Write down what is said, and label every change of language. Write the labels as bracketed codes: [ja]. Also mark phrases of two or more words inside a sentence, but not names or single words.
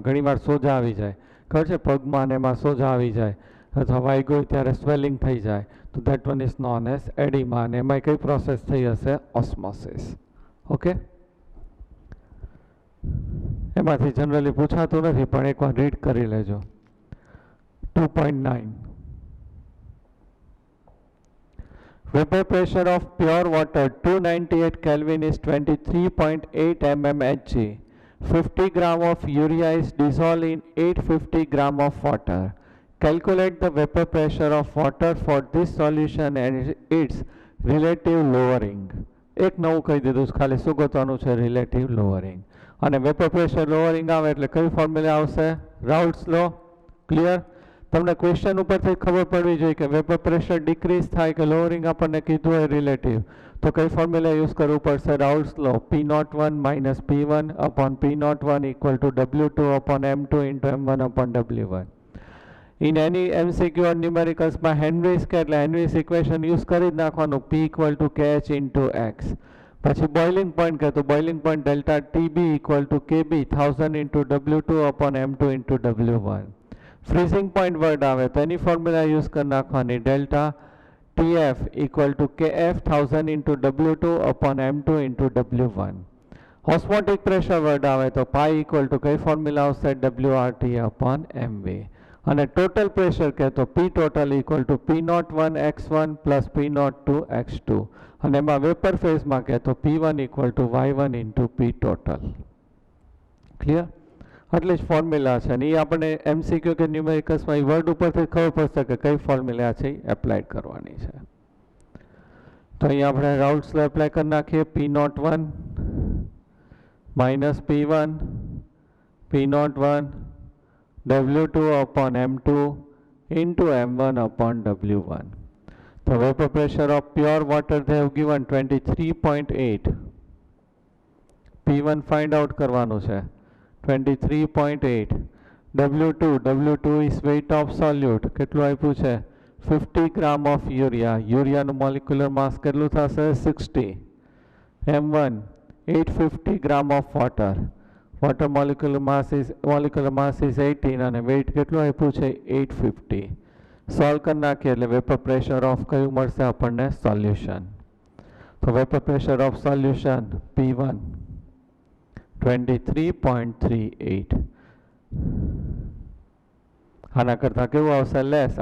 [gu] ઘણીવાર સોજા આવી જાય, ખબર છે પગમાં ને એમાં સોજા આવી જાય અથવા વાગ્યો હોય ત્યારે સ્વેલિંગ થઈ જાય, તો [en] that one is known as edema, [gu] અને એમાં કઈ પ્રોસેસ થઈ હશે ઓસ્મોસિસ. ઓકે, એમાંથી જનરલી પૂછાતું નથી પણ એકવાર રીડ કરી લેજો. [en] 2.9 Vapor pressure of pure water 298 Kelvin is 23.8 mmHg. 50 gram of urea is dissolved in 850 gram of water. Calculate the vapor pressure of water for this solution and its relative lowering. [gu] એક નવું કહી દીધું ખાલી શું ગોતવાનું છે [en] relative lowering. [gu] અને [en] vapor pressure lowering [gu] આવે એટલે કઈ ફોર્મ્યુલા આવશે રાઉલ્ટ્સ લો. ક્લિયર? તમને ક્વેશ્ચન ઉપરથી ખબર પડવી જોઈએ કે [en] vapor pressure decrease [gu] થાય કે લોઅરિંગ આપણને કીધું હોય રિલેટિવ, તો કઈ ફોર્મ્યુલા યુઝ કરવું પડશે? રાઉલ્ટ્સ લો, [en] P01 minus P1 upon P01 equal to W2 upon M2 into M1 upon W1. In any MCQ or numericals [gu] માં હેનરીઝ કે એટલે હેનરીઝ ઇક્વેશન યુઝ કરી જ નાખવાનું, [en] P equal to KH into X. [gu] પછી [en] boiling point [gu] કે તો [en] boiling point delta TB equal to KB 1000 into W2 upon M2 into W1. freezing point word [gu] આવે તો એની [en] formula use [gu] કરી નાખવાની, [en] delta TF equal to KF 1000 into W2 upon M2 into W1. osmotic pressure word [gu] આવે તો [en] pi equal to [gu] કઈ ફોર્મ્યુલા આવશે? [en] WRT upon MV. અને total pressure [gu] કે તો [en] P total equal to P01 X1 plus P02 X2. [gu] અને એમાં વેપર ફેઝમાં કે તો [en] P1 equal to Y1 into P total. [gu] ક્લિયર? આટલી જ ફોર્મ્યુલા છે અને એ આપણે MCQ કે ન્યુમેરિકલ્સમાં એ વર્ડ ઉપરથી ખબર પડશે કે કઈ ફોર્મ્યુલા છે એ એપ્લાય કરવાની છે. તો અહીંયા આપણે રાઉલ્ટ્સ લો એપ્લાય કરી નાખીએ, [en] P01 minus P1 P01 W2 upon M2 into M1 upon W1. The vapor pressure of pure water they have given 23.8. [gu] P1 [en] find out [gu] કરવાનું છે 23.8. [en] W2 is weight of solute, [gu] કેટલું આપ્યું છે? [en] 50 gram of urea. [gu] યુરિયાનું [en] molecular mass [gu] કેટલું થશે? 60. [en] M1 850 gram of water. Water molecular mass is 18 અને weight [gu] કેટલું આપ્યું છે? [en] 850. [gu] સોલ્વ કરી નાખીએ એટલે [en] vapor pressure of [gu] કયું મળશે આપણને? [en] સોલ્યુશન. તો vapor pressure of solution P1 23.38. [gu] આના કરતાં કેવું આવશે? લેસ.